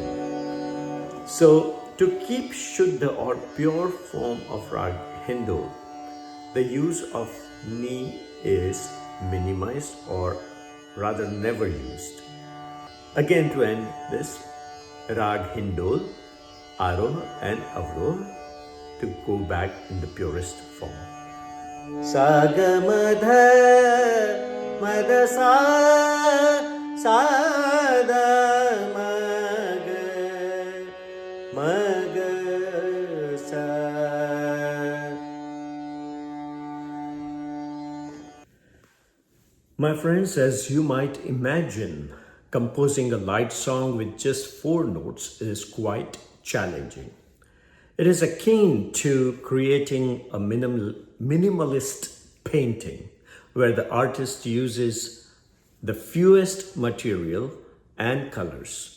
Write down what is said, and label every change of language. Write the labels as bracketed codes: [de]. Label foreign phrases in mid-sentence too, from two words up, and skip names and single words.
[en] So to keep Shuddha or pure form of Rag Hindol, the use of ni is minimized or rather never used. Again, to end this, Rag Hindol, Aroha and Avroha, to go back in the purest form. [hi] Saga madha madha sa sada maga maga sa. [en] My friends, as you might imagine, composing a light song with just 4 notes is quite challenging. It is akin to creating a minimalist painting where the artist uses the fewest material and colors.